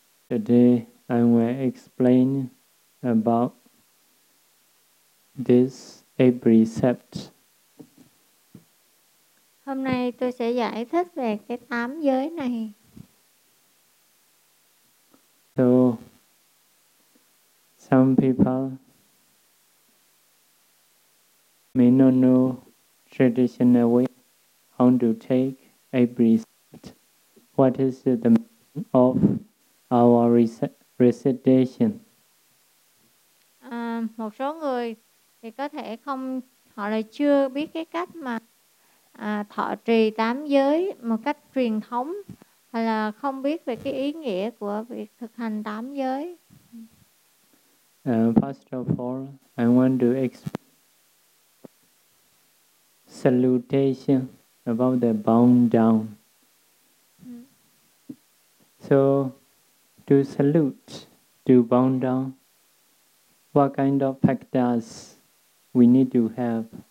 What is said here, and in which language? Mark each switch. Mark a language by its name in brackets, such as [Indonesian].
[English] Today I will explain about this eight precept. [Vietnamese] Hôm nay tôi sẽ giải thích về cái tám giới này. [English] So some people may not know traditional way how to take eight precept. What is the meaning of our recitation? [Vietnamese] Một số người thì có thể không, họ lại chưa biết cái cách mà thọ trì tám giới một cách truyền thống, hay là không biết về cái ý nghĩa của việc thực hành tám giới. [English] First of all, I want to explain salutation about the bowing down. So to salute, to bow down, what kind of factors we need to have?